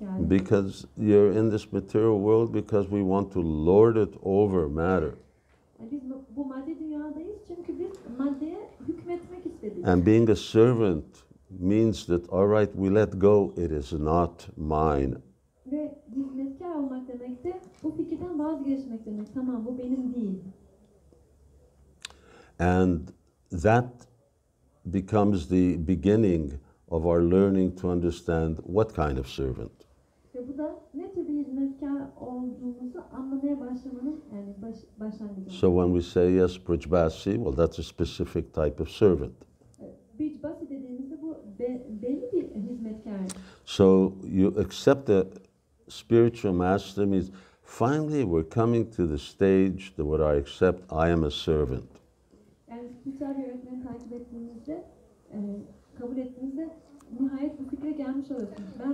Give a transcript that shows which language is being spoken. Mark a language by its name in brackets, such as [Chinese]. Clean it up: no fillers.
[English] Because you're in this material world because we want to lord it over matter. [Turkish] Yani biz bu madde dünyadayız çünkü biz maddeye hükmetmek istedik. [English] And being a servant means that, all right, we let go, it is not mine. [Turkish] Ve hizmetkar olmak demek de bu fikirden vazgeçmek demek. Tamam, bu benim değil. [English] And that becomes the beginning of our learning to understand what kind of servant. [Turkish] Ve bu da ne tür bir hizmetkar olduğumuzu anlamaya başlamanın yani başlangıcı. [English] So when we say yes, Brijbasi, well, that's a specific type of servant. [Turkish] Brijbasi dediğimizde bu belli bir hizmetkar. [English] So you accept the spiritual master means finally we're coming to the stage that what I accept, I am a servant. [Turkish] Yani spiritüel bir öğretmeni takip ettiğimizde, kabul ettiğimizde nihayet bu fikre gelmiş oluyorsunuz.